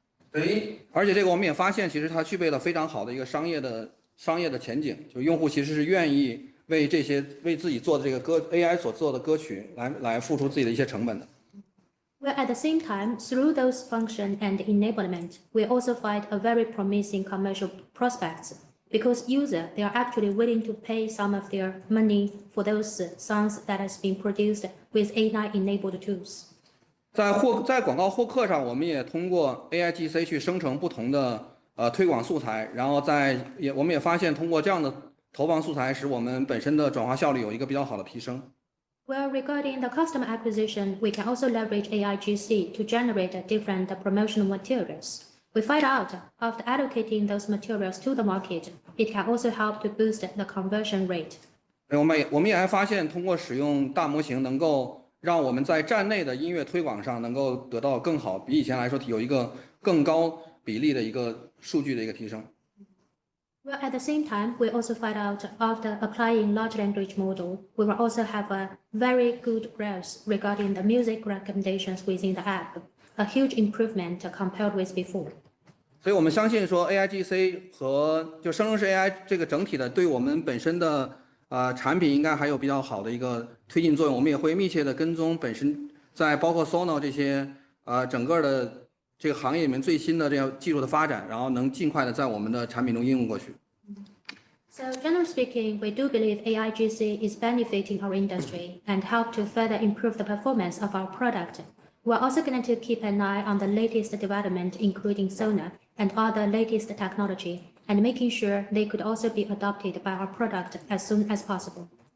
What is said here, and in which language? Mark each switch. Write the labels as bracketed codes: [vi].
[zh] 对，而且这个我们也发现，其实它具备了非常好的一个商业的前景，就用户其实是愿意为自己做的这个歌 AI 所做的歌曲来付出自己的一些成本的。 [en] Well, at the same time, through those function and enablement, we also find a very promising commercial prospects because user they are actually willing to pay some of their money for those songs that has been produced with AI-enabled tools. [zh] 在广告获客上，我们也通过 AIGC 去生成不同的。推广素材，然后我们也发现，通过这样的投放素材，使我们本身的转化效率有一个比较好的提升。 [en] Well, regarding the customer acquisition, we can also leverage AIGC to generate different promotional materials. We find out after allocating those materials to the market, it can also help to boost the conversion rate. [zh] 我们也还发现，通过使用大模型，能够让我们在站内的音乐推广上能够得到更好，比以前来说有一个更高比例的一个数据的一个提升。 [en] Well, at the same time, we also find out after applying large language model, we will also have a very good growth regarding the music recommendations within the app, a huge improvement compared with before. [zh] 所以我们相信说 AIGC 和就生成式 AI 这个整体的对我们本身的产品应该还有比较好的一个推进作用。我们也会密切的跟踪本身在包括 Sono 这些整个的这个行业里面最新的这样技术的发展，然后能尽快的在我们的产品中应用过去。 [en] So generally speaking, we do believe AIGC is benefiting our industry and help to further improve the performance of our product. We're also going to keep an eye on the latest development, including Sonar and other latest technology, and making sure they could also be adopted by our product as soon as possible.